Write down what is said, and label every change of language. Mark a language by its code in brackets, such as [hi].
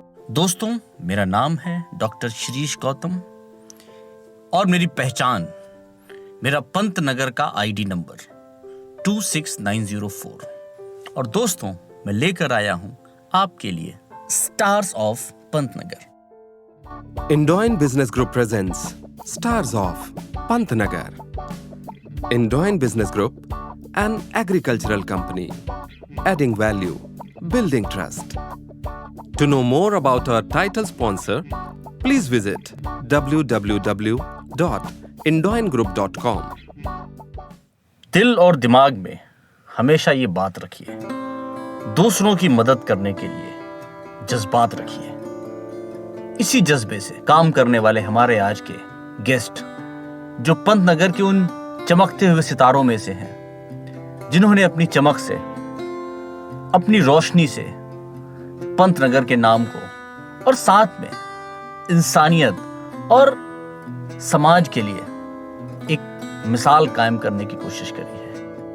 [hi] दोस्तों, मेरा नाम है डॉक्टर शिरीष गौतम और मेरी पहचान मेरा पंत नगर का आईडी नंबर 26904। और दोस्तों, मैं लेकर आया हूं आपके लिए stars of Pantnagar. इंडोइन business group presents stars of Pantnagar. [en] Indoin business group, an agricultural company, adding value, building trust. To know more about our title sponsor, please visit www.indoingroup.com. [hi] दिल और दिमाग में हमेशा ये बात रखिए, दूसरों की मदद करने के लिए जज्बात रखिए। इसी जज्बे से काम करने वाले हमारे आज के गेस्ट, जो पंतनगर के उन चमकते हुए सितारों में से हैं, जिन्होंने अपनी चमक से, अपनी रोशनी से पंतनगर के नाम को और साथ में इंसानियत और समाज के लिए एक मिसाल कायम करने की कोशिश करी है।